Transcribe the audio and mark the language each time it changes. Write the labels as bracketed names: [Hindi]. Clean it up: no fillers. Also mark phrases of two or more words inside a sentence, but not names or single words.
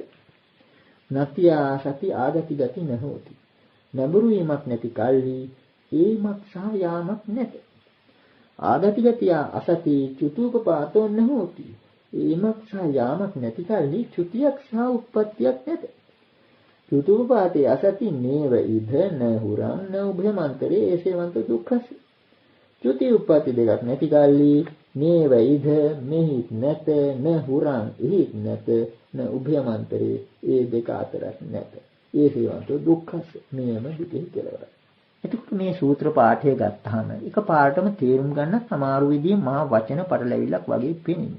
[Pali] නතියා සති ආගති ගති නොහොති. [Sinhala] නැඹුරු වීමක් නැති කල්හි ඒමක් සහ යාමක් නැත. [Pali] ආගති ගතිය අසති චුතුපපාතෝ නොහොති. [Sinhala] ඒමක් සහ යාමක් නැති කල්හි චුතියක් සහ උත්පත්තියක් නැත. [Pali] චුතුප්පාතේ අසති නේව ඉද න හුරං න උභයමන්තරේ ඒසේවන්ත දුක්ඛස. [Sinhala] චුති උප්පatti දෙකක් නැති කල්ලි [Pali] නේව ඉද [Sinhala] මෙහිත් නැත [Pali] න හුරං [Sinhala] එහිත් නැත [Pali] න උභයමන්තරේ [Sinhala] ඒ දෙක අතරක් නැත. [Pali] ඒසේවන්ත දුක්ඛස. [Sinhala] මේම දුකේ කෙලවරයි. එතකොට මේ සූත්‍ර පාඨය ගත්තාම එක පාඩම තේරුම් ගන්න සමහර විදිහේ මහා වචන පටලැවිල්ලක් වගේ පේන්නේ.